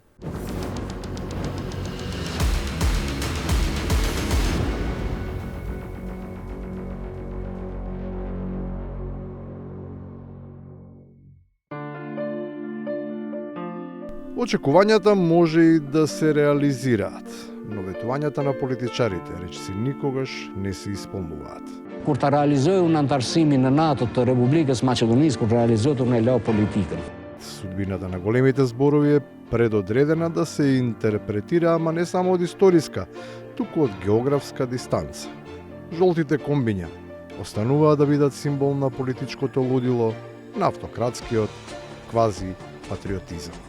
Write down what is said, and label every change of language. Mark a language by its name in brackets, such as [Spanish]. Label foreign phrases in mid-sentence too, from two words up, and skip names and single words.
[Macedonian] Очекувањата може и да се реализираат, но ветувањата на политичарите речиси никогаш не се исполнуваат. [Albanian] Kur ta realizoj unë antarësimin në NATO të Republikës Maqedonisë, kur realizohet unë e lao politikën. [Macedonian] Судбината на големите зборови е предодредена да се интерпретира, ама не само од историска, туку од географска дистанца. Жолтите комбиња остануваат да бидат символ на политичкото лудило, на автократскиот квази-патриотизам.